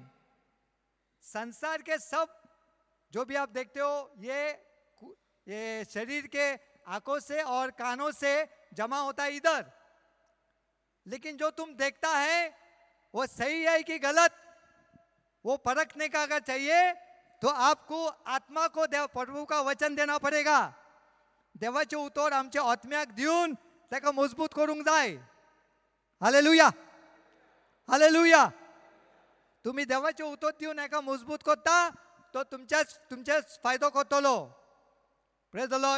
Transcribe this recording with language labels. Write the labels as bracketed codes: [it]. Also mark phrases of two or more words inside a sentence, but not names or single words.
[hi] संसार के सब जो भी आप देखते हो ये शरीर के आंखों से और कानों से जमा होता है इधर. लेकिन जो तुम देखता है वो सही है कि गलत, वो परखने का अगर चाहिए तो आपको आत्मा को देव प्रभु का वचन देना पड़ेगा. [kok] देवाचे उतर आमच्या आत्म्याक दिवन ताका मजबूत करूंक जाय. हालेलुया. हालेलुया. तुम्ही देवाचे उतर दिवन एका मजबूत करता तो तुमच्याच फायदो करतलो. [en] Praise the Lord.